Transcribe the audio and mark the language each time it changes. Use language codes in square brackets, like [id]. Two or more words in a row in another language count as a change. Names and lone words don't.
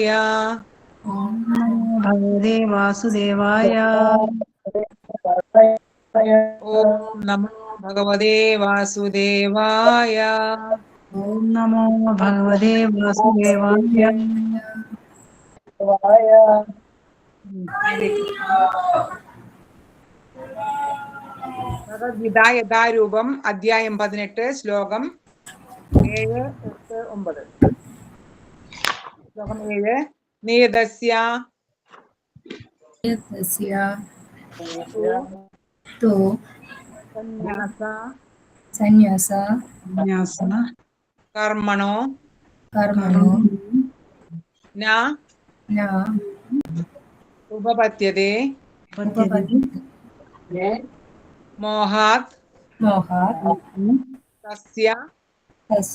[sa] ओम नमो भगवते वासुदेवाय। ओम नमो भगवते वासुदेवाय। ओम नमो भगवते वासुदेवाय। हरे कृष्ण। [ml] ഭഗവത്ഗീത യഥാരൂപം അധ്യായം 18 ശ്ലോകം 7, 8, 9. ശ്ലോകം 7. നിയതസ്യ [hi] तो [sa] സന്യാസ ന്യാസ കർമ്മണോ कर्मणो ന न ഉപപദ്യതേ उपपद्यते മോഹാത് मोहात् തസ്യ तस्य